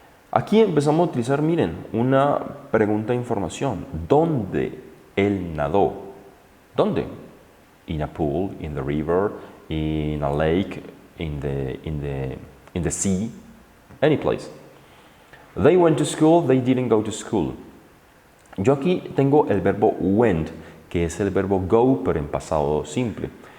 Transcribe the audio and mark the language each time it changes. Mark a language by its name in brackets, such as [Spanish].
[Spanish] Aquí empezamos a utilizar, miren, una pregunta de información. ¿Dónde él nadó? ¿Dónde? [English] In a pool, in the river, in a lake, in the sea, any place. They went to school, they didn't go to school. [Spanish] Yo aquí tengo el verbo went, que es el verbo go, pero en pasado simple.